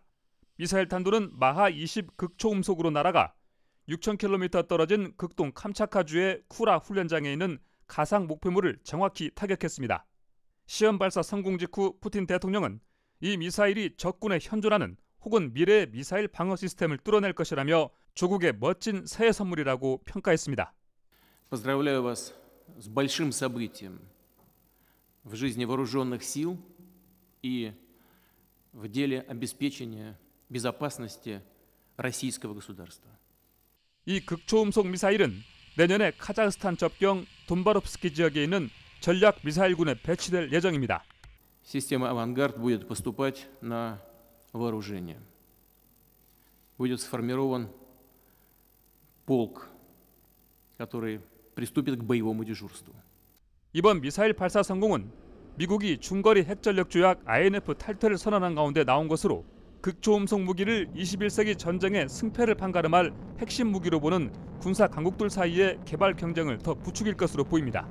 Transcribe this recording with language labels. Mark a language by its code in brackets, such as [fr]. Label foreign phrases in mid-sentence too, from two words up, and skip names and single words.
[ko] 미사일 탄도는 마하 20 극초음속으로 날아가 6,000km 떨어진 극동 캄차카주의 쿠라 훈련장에 있는 가상 목표물을 정확히 타격했습니다. 시험 발사 성공 직후 푸틴 대통령은 이 미사일이 적군에 현존하는 혹은 미래의 미사일 방어 시스템을 뚫어낼 것이라며 조국의 멋진 새해 선물이라고 평가했습니다. [ru] Поздравляю вас с большим событием в жизни вооруженных сил и в деле обеспечения безопасности российского государства. [ko] 이 극초음속 미사일은 내년에 카자흐스탄 접경 돈바롭스키 지역에 있는 전략 미사일군에 배치될 예정입니다. [ru] Система «Авангард» будет поступать на вооружение. Будет сформирован полк, который приступит к боевому дежурству. [ko] 이번 미사일 발사 성공은 미국이 중거리 핵전력 조약 INF 탈퇴를 선언한 가운데 나온 것으로 극초음속 무기를 21세기 전쟁의 승패를 판가름할 핵심 무기로 보는 군사 강국들 사이의 개발 경쟁을 더 부추길 것으로 보입니다.